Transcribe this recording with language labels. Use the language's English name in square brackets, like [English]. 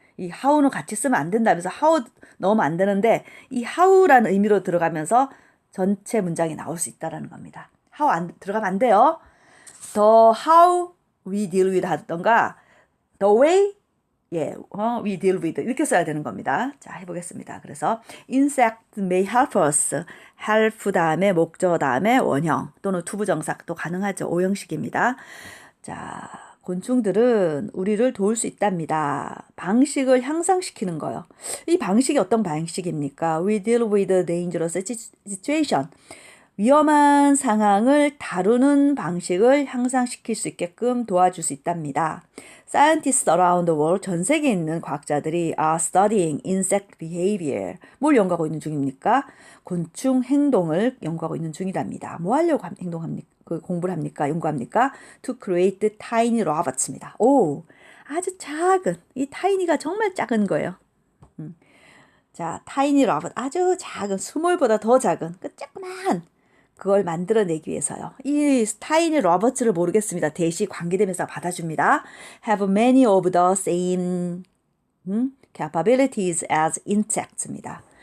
[Korean] 이 how는 같이 쓰면 안 된다면서 how 넣으면 안 되는데 이 how라는 의미로 들어가면서 전체 문장이 나올 수 있다라는 겁니다. how 들어가면 안 돼요. [English] the how we deal with [Korean] 하던가 [English] the way we deal with [Korean] 이렇게 써야 되는 겁니다. 자, 해보겠습니다. 그래서 [English] insect may help us. [Korean] help 다음에 목적어 다음에 원형 또는 투부정사도 가능하죠. 오형식입니다. 자, 곤충들은 우리를 도울 수 있답니다. 방식을 향상시키는 거요. 이 방식이 어떤 방식입니까? [English] We deal with a dangerous situation. [Korean] 위험한 상황을 다루는 방식을 향상시킬 수 있게끔 도와줄 수 있답니다. [English] Scientists around the world, [Korean] 전 세계에 있는 과학자들이 [English] are studying insect behavior. [Korean] 뭘 연구하고 있는 중입니까? 곤충 행동을 연구하고 있는 중이랍니다. 뭐 하려고 공부를 합니까? 연구합니까? [English] To create tiny robots입니다. [Korean] 오, 아주 작은, 이 tiny가 정말 작은 거예요. 자, tiny robot, 아주 작은, 스몰보다 더 작은, 그 조그만 그걸 만들어내기 위해서요. 이 타이니 로버츠를 모르겠습니다. 대시 관계대명사 받아줍니다. [English] Have many of the same capabilities as insects입니다.